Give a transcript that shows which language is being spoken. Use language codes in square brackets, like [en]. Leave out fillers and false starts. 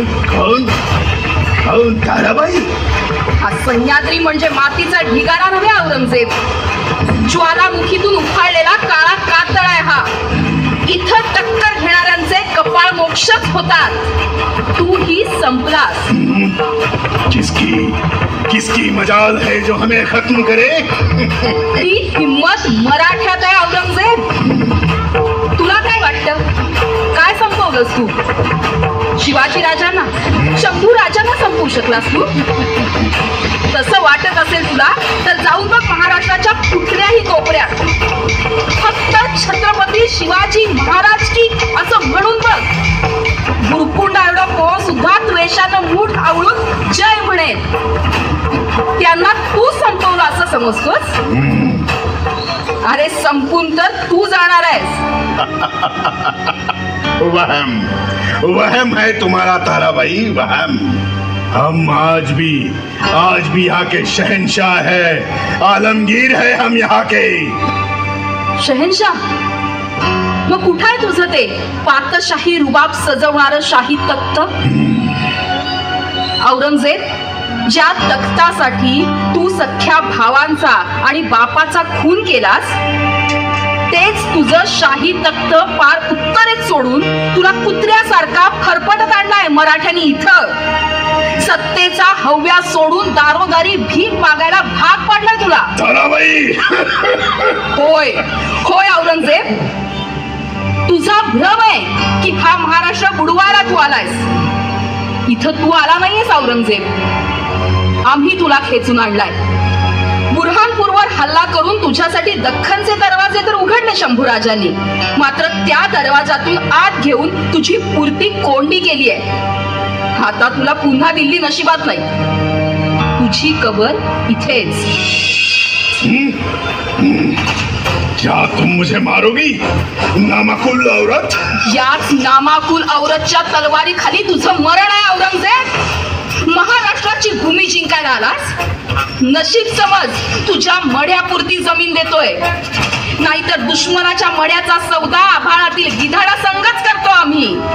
[hi] कौन ताराबाई? [mr] हा सह्याद्री म्हणजे मातीचा ढिगारा नव्हे औरंगजेब. ज्वालामुखीतून उफाळलेला काळा कातळ आहे हा. इथं टक्कर घेणाऱ्यांचे कपाळ मोक्षच होतात. तू ही संपलास. [hi] किसकी मजाल है जो हमें खत्म करे? [mr] ती हिम्मत मराठ्यात आहे औरंगजेब. तुला काय वाटतं? काय संपवलंस तू? शिवाजी राजांना, शंभू राजांना संपवू शकलास तू? तसं वाटत असेल तुला तर जाऊन बघ महाराष्ट्राच्या कुठल्याही कोपऱ्यात. फक्त छत्रपती शिवाजी महाराज की असं म्हणून बघ. गुरकुंडा एवढा कोण सुद्धा द्वेषानं मूठ आवळून जय म्हणेल. त्यांना तू संपवलं असं समजतोस? अरे संपून तर तू जाणार आहेस. [hi] वहम वहम है तुम्हारा ताराबाई, वहम. हम आज भी यहाँ के शहंशाह है, आलमगीर है हम यहाँ के. [mr] शहनशाह? मग कुठं आहे तुझं ते पातशाही रुबाब सजवणारं शाही तख्त? औरंगजेब, ज्या तख्तासाठी तू सख्या भावांचा आणि बापाचा खून केलास, तेच तुझं शाही तख्त पार उत्तरेत सोडून तुला कुत्र्यासारखा फरफटत आणलाय मराठ्यांनी इथं. सत्तेचा हव्या सोडून दारोदारी भीक मागायला भाग पाडलाय तुला. ताराबाई. होय होय औरंगजेब, तुझा भ्रम आहे की हा महाराष्ट्र बुडवायला तू आलायस. इथं तू आला नाहीयेस औरंगजेब, आम्ही तुला खेचून आणलाय. बुरहानपूरवर हल्ला करून तुझ्यासाठी दख्खनचे दरवाजे तर उघडले शंभूराजांनी, मात्र त्या दरवाजातून आत घेऊन तुझी पुरती कोंडी केली आहे. आता तुला पुन्हा दिल्ली नशिबात नाही, तुझी कबर इथेच. [hi] क्या तुम मुझे मारोगी नामाकुल औरत? [mr] याच नामाकुल औरतच्या तलवारी खाली तुझं मरण आहे औरंगजेब. महाराष्ट्राची भूमी जिंकायला आलास, नशीब समज तुझ्या मड्यापुरती जमीन देतोय, नाहीतर दुश्मनाच्या मड्याचा सौदा आभाळातील गिधाडा संगच करतो आम्ही.